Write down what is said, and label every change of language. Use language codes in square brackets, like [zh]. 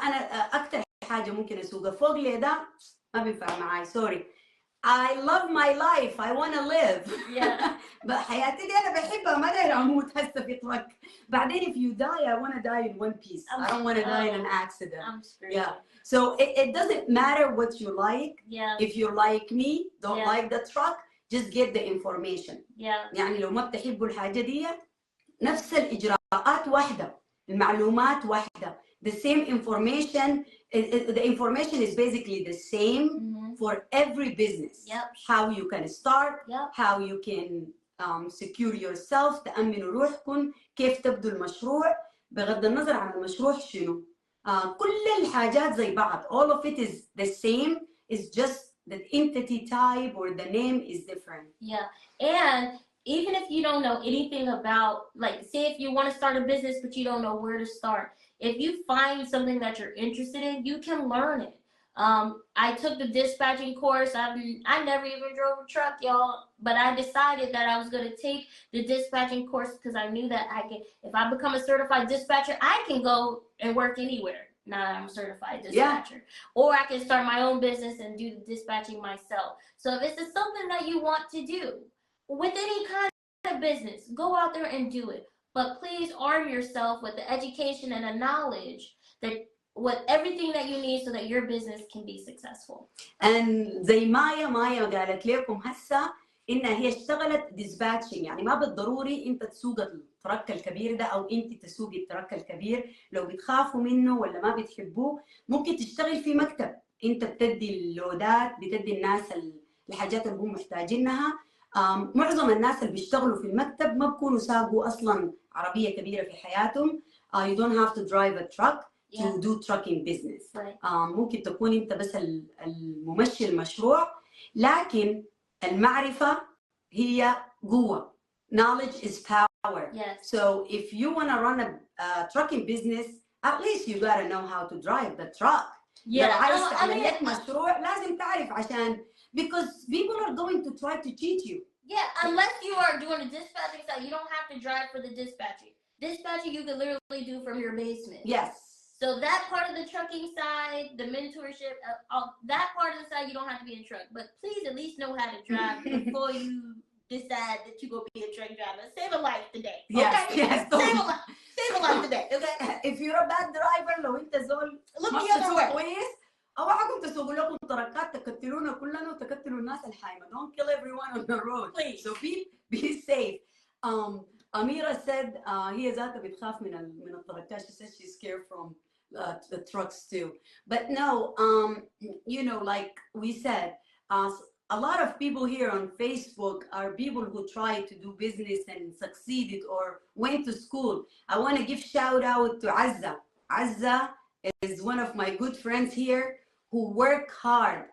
[ar] أنا أكتر حاجة ممكن أسوقها. فوق لي ده ما بينفع معاي. [en] sorry. I love my life. I want to live. [ar] حياتي دي أنا بحبها، ما داير أموت هسه في ترك. بعدين [en] if you die, I want to die in one piece. I don't want to die in an accident. I'm screwed. So it doesn't matter what you like. If you like me, don't like the truck, just get the information. [ar] يعني لو ما بتحبوا الحاجة دي، نفس الإجراءات واحدة، المعلومات واحدة. [en] The same information. The information is basically the same for every business. How you can start, how you can secure yourself، [ar] تأمنوا روحكم، كيف تبدوا المشروع بغض النظر عن المشروع شنو. كل الحاجات زي بعض. [en] All of it is the same. It's just the entity type or the name is different. And even if you don't know anything about, like, say if you want to start a business but you don't know where to start, if you find something that you're interested in, you can learn it. I took the dispatching course. I never even drove a truck, y'all, but I decided that I was going to take the dispatching course because I knew that I can, if I become a certified dispatcher, I can go and work anywhere. Now I'm a certified dispatcher. Or I can start my own business and do the dispatching myself. So if this is something that you want to do with any kind of business, go out there and do it. But please arm yourself with the education and the knowledge that with everything that you need so that your business can be successful. [ar] And زي مايا قالت لكم هسه إنها هي اشتغلت dispatching، يعني ما بالضروري أنت تسوق الترك الكبير ده أو أنت تسوق الترك الكبير. لو بتخافوا منه ولا ما بتحبوه ممكن تشتغل في مكتب. أنت بتدي اللودات، بتدي الناس الحاجات اللي هم محتاجينها. معظم الناس اللي بيشتغلوا في المكتب ما بكونوا ساقوا أصلاً عربية كبيرة في حياتهم. [en] You don't have to drive a truck. to do trucking business. Right. [ar] ممكن تكون انت بس الممشي المشروع، لكن المعرفة هي قوة. [en] Knowledge is power. Yes. So if you want to run a trucking business, at least you gotta know how to drive the truck. Yeah. [ar] لو عايز تعمل لك مشروع لازم تعرف عشان [en] because people are going to try to cheat you. Yeah, unless you are doing the dispatching side, you don't have to drive for the dispatching. Dispatching you can literally do from your basement. Yes. So that part of the trucking side, the mentorship, that part of the side, you don't have to be in truck. But please at least know how to drive before you decide that you're going to be a truck driver. Save a life today. Yes, okay? yes. Save a life today, okay? If you're a bad driver, [ar] لو انت زول [en] Look the other way. [ar] كويس، اوعكم تسوقوا لكم طرقات تكتلونا كلنا وتكتلوا الناس الحايمة. [en] Don't kill everyone on the road. Please. So be safe. Amira said [ar] هي ذاتها بتخاف من الطرقات. [en] She said she's scared from the trucks too. But no, you know, like we said, a lot of people here on Facebook are people who try to do business and succeeded or went to school. I want to give shout out to Azza. Azza is one of my good friends here who work hard.